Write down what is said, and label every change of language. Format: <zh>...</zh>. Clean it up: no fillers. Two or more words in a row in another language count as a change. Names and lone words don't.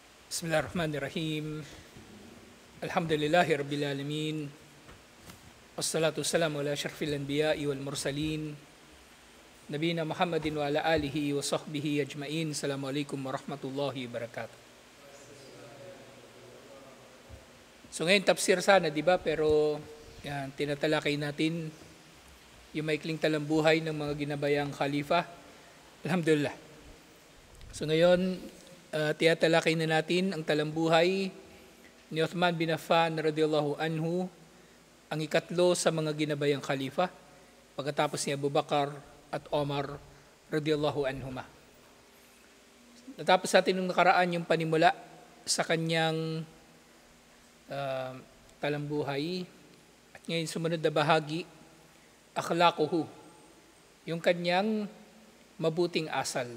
<ar>بسم الله الرحمن الرحيم الحمد لله رب العالمين. والصلاة والسلام على أشرف الأنبياء والمرسلين. نبينا محمد وعلى آله وصحبه أجمعين. السلام عليكم ورحمة الله وبركاته.</ar> <tl>So ngayon tafsir sana, di ba? Pero yan, tinatalakay natin yung maikling talambuhay ng mga ginabayang khalifa. Alhamdulillah. So ngayon, tiyatalakay na natin ang talambuhay ni Uthman bin Affan</tl> <ar>رضي الله عنه,</ar> <tl>ang ikatlo sa mga ginabayang khalifa pagkatapos ni Abu Bakar at Omar</tl> <ar>رضي الله عنهما.</ar> <tl>Natapos natin nung nakaraan yung panimula sa kanyang talambuhay, at ngayon sumunod na bahagi, akhlaquhu, yung kanyang mabuting asal.</tl>